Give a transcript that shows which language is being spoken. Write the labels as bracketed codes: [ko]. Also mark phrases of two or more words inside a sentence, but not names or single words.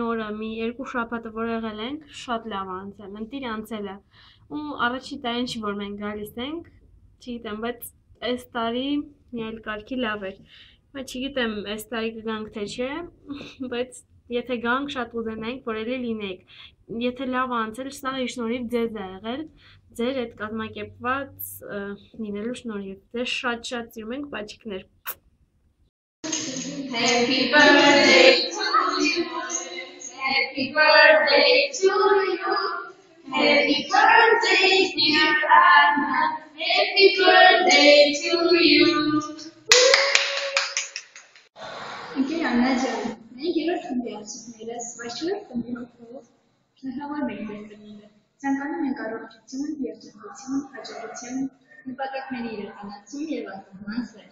[hy] օրը, մի երկու շաբաթը որ եղել ենք, շատ լավ անցել, ընտիր անցել է, ու առաջի տարին չի որ մենք գալիս ենք, չգիտեմ, բայց այս տարի մի այլ կարգի լավ էր, բայց չգիտեմ այս տարի կգանք թե չէ, բայց եթե գանք շատ ուզենենք, որ էլի լինենք, եթե լավ անցել, սա շնորհիվ ձեզ է եղել, ձեր այդ կազմակերպված լինելու շնորհիվ, ձեզ շատ սիրում ենք, բաճիկներ։ [en] Happy birthday to you. Happy birthday to you. Happy birthday dear Anna. Happy birthday to you. [hy] Ընկեր Աննա ջան, մենք երրորդ խմբի ուսուցիչներս, բայց չորրորդ խմբի հոգով շնորհավորում ենք ձեր ծնունդը։ Ցանկանում ենք առողջություն, երջանկություն, հաջողություն, նպատակների իրականացում եւ անկախման սեր։